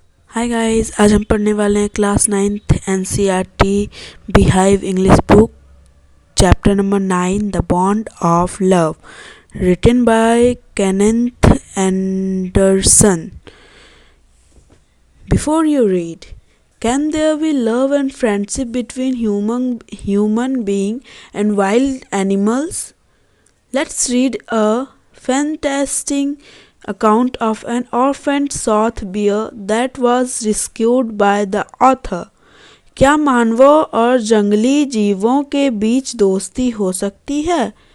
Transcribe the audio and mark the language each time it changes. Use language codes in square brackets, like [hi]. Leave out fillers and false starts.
[hi] Hi guys, आज हम पढ़ने वाले हैं class 9th NCERT beehive English book chapter number 9 the bond of love written by Kenneth Anderson. [en] Before you read, can there be love and friendship between human being and wild animals? Let's read a fantastic account of an orphaned sloth bear that was rescued by the author. [hi] क्या मानवों और जंगली जीवों के बीच दोस्ती हो सकती है?